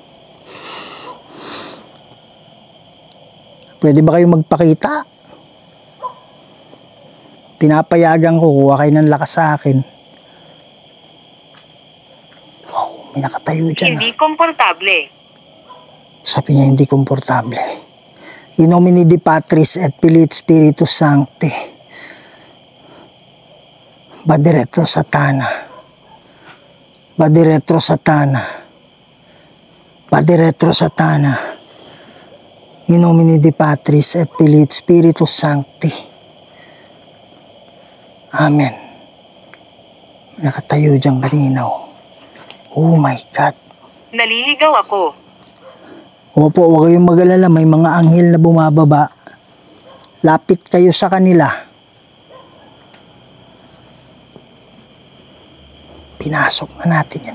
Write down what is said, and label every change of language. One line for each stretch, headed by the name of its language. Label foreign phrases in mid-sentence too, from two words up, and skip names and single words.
Filipino: Pwede ba kayo magpakita? Pinapayagan ko, kuha kayo ng lakas sa akin. Wow, may nakatayo dyan. Hindi komportable. Sabi niya, hindi komportable.
Latin: In nomine Dei Patris et Filii et Spiritus Sancti. Vade retro Satana. Vade retro Satana. Vade retro Satana. In nomine Dei Patris et Filii et Spiritus Sancti.
Filipino: Amen. Nakatayo dyan kanina.
English: Oh my God.
Filipino: Naliligaw ako. Opo, huwag kayong mag-alala. May mga anghel na bumababa. Lapit kayo sa kanila. Pinasok na natin yan.